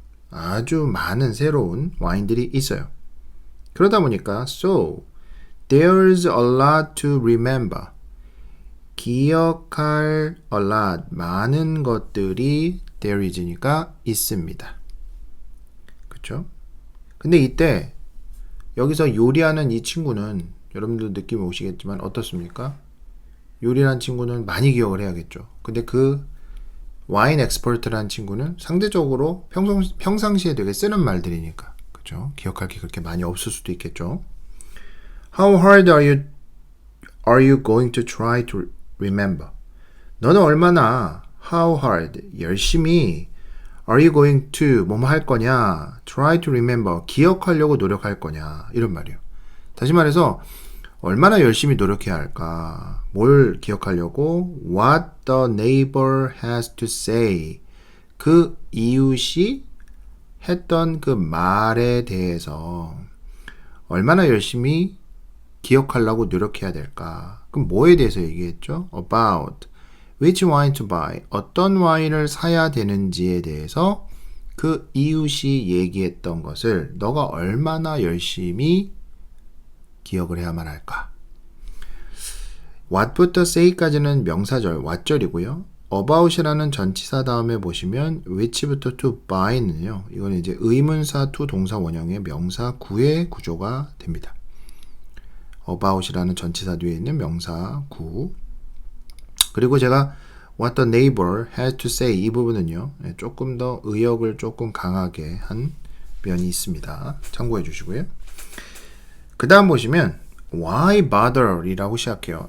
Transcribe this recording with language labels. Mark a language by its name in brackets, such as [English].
[Korean] 아주 많은 새로운 와인들이 있어요. 그러다 보니까 [English] so there's a lot to remember. [Korean] 기억할 [English] a lot, [Korean] 많은 것들이 [English] there is [Korean] 니까 있습니다. 그렇죠? 근데 이때 여기서 요리하는 이 친구는 여러분들 느낌 오시겠지만 어떻습니까? 요리하는 친구는 많이 기억을 해야겠죠. 근데 그 와인 엑스퍼트라는 친구는 상대적으로 평상시에 되게 쓰는 말들이니까, 그렇죠? 기억할 게 그렇게 많이 없을 수도 있겠죠. [English] How hard are you going to try to remember? [Korean] 너는 얼마나 [English] how hard, [Korean] 열심히 [English] are you going to, [Korean] 뭐뭐 할 거냐, [English] try to remember, [Korean] 기억하려고 노력할 거냐, 이런 말이에요. 다시 말해서 얼마나 열심히 노력해야 할까, 뭘 기억하려고, [English] what the neighbor has to say, [Korean] 그 이웃이 했던 그 말에 대해서 얼마나 열심히 기억하려고 노력해야 될까. 그럼 뭐에 대해서 얘기했죠? [English] about which wine to buy, [Korean] 어떤 와인을 사야 되는지에 대해서 그 이웃이 얘기했던 것을 너가 얼마나 열심히 기억을 해야만 할까? what부터 say까지는 명사절, what절이고요. about이라는 전치사 다음에 보시면 which부터 to by는요. 이건 이제 의문사 to 동사 원형의 명사 구의 구조가 됩니다. about이라는 전치사 뒤에 있는 명사 구. 그리고 제가 [English] what the neighbor had to say [Korean] 이 부분은요. 조금 더 의역을 조금 강하게 한 면이 있습니다. 참고해 주시고요. 그 다음 보시면 [English] why bother [Korean] 이라고 시작해요.